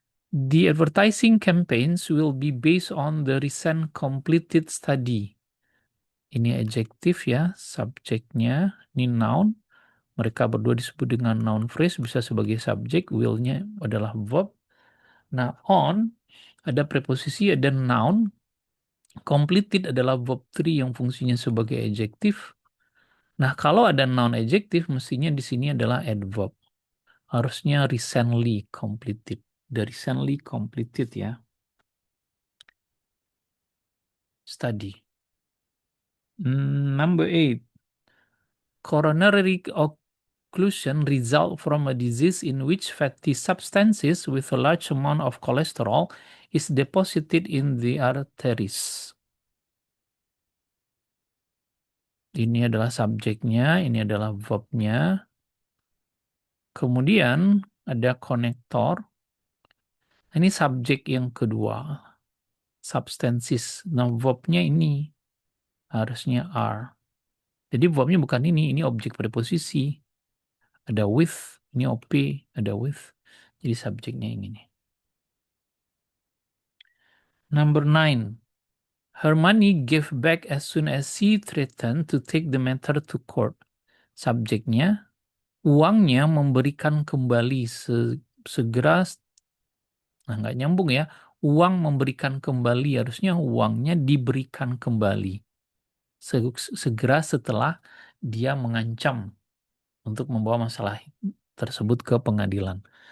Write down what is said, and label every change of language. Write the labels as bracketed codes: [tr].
[en] The advertising campaigns will be based on the recent completed study. [id] Ini adjektif ya, subjeknya, ini noun. Mereka berdua disebut dengan noun phrase, bisa sebagai subjek, will-nya adalah verb. Nah, on, ada preposisi, ada noun. Completed adalah verb 3 yang fungsinya sebagai adjektif. Nah, kalau ada noun adjektif, mestinya di sini adalah adverb. Harusnya [en] recently completed. The recently completed [id] ya. [en] Study. Number 8. Coronary occlusion result from a disease in which fatty substances with a large amount of cholesterol is deposited in the arteries. [id] Ini adalah subjeknya, ini adalah verbnya. Kemudian ada konektor. Ini subjek yang kedua. Substances. Nah, verbnya ini harusnya are. Jadi verbnya bukan ini objek preposisi. Ada with, ini OP, ada with. Jadi subjeknya yang ini. Number 9. [en] Her money gave back as soon as she threatened to take the matter to court. [id] Subjeknya, uangnya memberikan kembali segera. Nah, nggak nyambung ya. Uang memberikan kembali, harusnya uangnya diberikan kembali. Segera setelah dia mengancam untuk membawa masalah tersebut ke pengadilan.